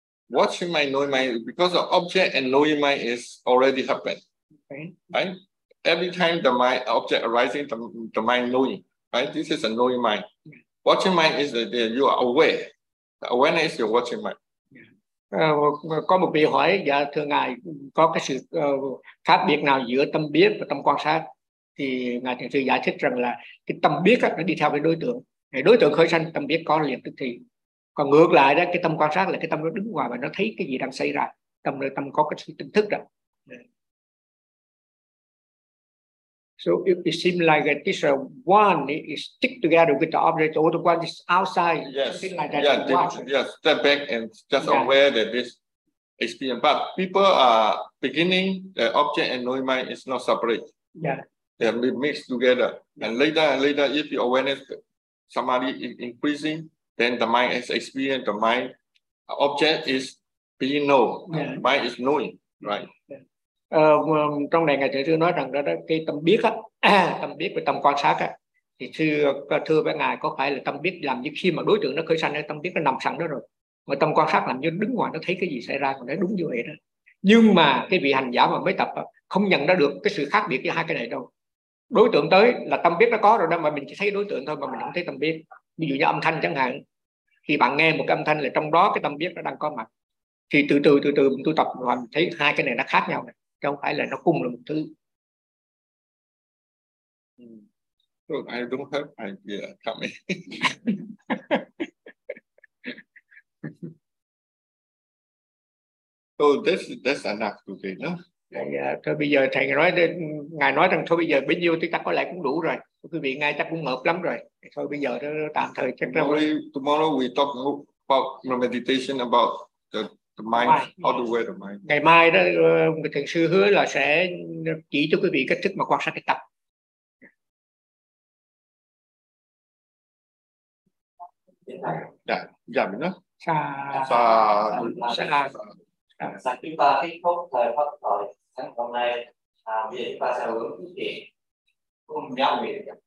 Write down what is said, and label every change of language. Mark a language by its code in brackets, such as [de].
[en] Watching mind, knowing mind, because the object and knowing mind is already happened. Okay. Right? Every time the mind object arising, the mind knowing. Right? This is a knowing mind. Yeah. Watching mind is that you are aware. The awareness you're watching mind. [vi] Có một vị hỏi, dạ thưa ngài, có cái sự khác biệt nào giữa tâm biết và tâm quan sát? Thì ngài thiền sư giải thích rằng là cái tâm biết nó đi theo cái đối tượng, đối tượng khởi sanh tâm biết có liền tức thì. Còn ngược lại đó, cái tâm quan sát là cái tâm nó đứng ngoài và nó thấy cái gì đang xảy ra, tâm là tâm có cái sự tỉnh thức đó. [en] So it seems like this one is stick together with the object, or the one is outside. Yes. Like that. Yeah. Step back and just aware that this experience. But people are beginning the object and knowing mind is not separate. Yeah. They are mixed together. Yeah. And later, if the awareness somebody is increasing, then the mind is experience. The mind object is being known. Yeah. Mind is knowing. Right. Yeah. [vi] Trong này ngài thầy sư nói rằng đó, cái tâm biết á, tâm biết và tâm quan sát á, thì thưa với ngài, có phải là tâm biết làm như khi mà đối tượng nó khởi sanh, tâm biết nó nằm sẵn đó rồi, mà tâm quan sát làm như đứng ngoài nó thấy cái gì xảy ra, còn nó đúng như vậy đó. Nhưng mà cái vị hành giả mà mới tập không nhận ra được cái sự khác biệt giữa hai cái này đâu. Đối tượng tới là tâm biết nó có rồi đó, mà mình chỉ thấy đối tượng thôi mà mình không thấy tâm biết. Ví dụ như âm thanh chẳng hạn, thì bạn nghe một cái âm thanh là trong đó cái tâm biết nó đang có mặt, thì từ từ mình tu tập và mình thấy hai cái này nó khác nhau này. Không phải là nó cùng là một thứ. [en] Look, I don't have an idea coming. So that's enough today, no? Yeah. [vi] Thôi bây giờ thầy nói, ngài nói rằng thôi bây giờ bấy nhiêu tí tắc có lẽ cũng đủ rồi. Quý vị ngay chắc cũng ngợp lắm rồi. Thôi bây giờ đó, tạm thời chắc là... [en] Tomorrow we talk about meditation, about the mind, how to wear the mind. [vi] Ngày mai đó, người thiền sư hứa là sẽ chỉ cho quý vị cách thức mà quan sát cái tập. Dạ, dạ mình đó. Sa sa sa sa chúng ta kết thúc thời pháp thoại sáng hôm nay, vì chúng ta sẽ hướng quý vị cùng nhau về.